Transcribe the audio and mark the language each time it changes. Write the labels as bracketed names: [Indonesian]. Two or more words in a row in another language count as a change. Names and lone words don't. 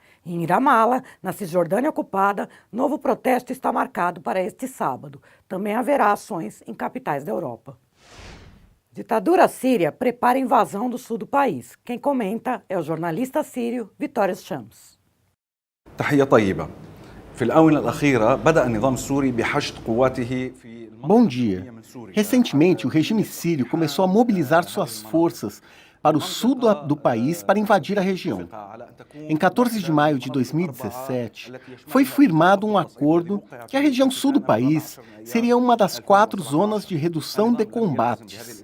[Portuguese] Em Ramallah, na Cisjordânia ocupada, novo protesto está marcado para este sábado. Também haverá ações em capitais da Europa. Ditadura síria prepara a invasão do sul do país. Quem comenta é o jornalista sírio Vitórios Chams. [Arabic] تحية طيبة. في الآونة الأخيرة بدأ النظام السوري بحشد قواته في [Portuguese] Bom dia. Recentemente, o regime sírio começou a mobilizar suas forças para o sul do país para invadir a região. Em 14 de maio de 2017, foi firmado um acordo que a região sul do país seria uma das 4 zonas de redução de combates.